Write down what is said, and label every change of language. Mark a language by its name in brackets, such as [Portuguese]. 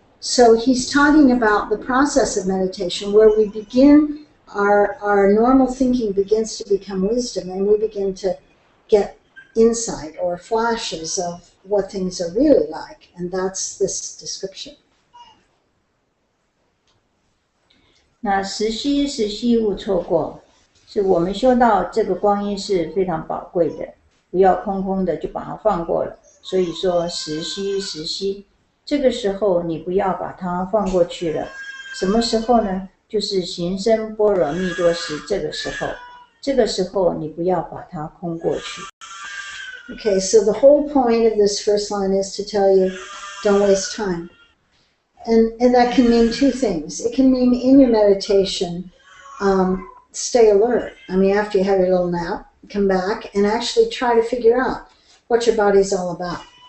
[English] So he's talking about the process of meditation where we begin, our normal thinking begins to become wisdom, and we begin to get insight or flashes of what things are really like, and that's this description. [Chinese] 那时悉时悉勿错过，是我们修到这个光阴是非常宝贵的，不要空空的就把它放过了。所以说时悉时悉，这个时候你不要把它放过去了。什么时候呢？就是行深般若蜜多时，这个时候你不要把它空过去。 [English] Okay, so the whole point of this first line is to tell you, don't waste time. And that can mean two things. It can mean in your meditation, stay alert. I mean, after you have your little nap, come back and actually try to figure out what your body's all about.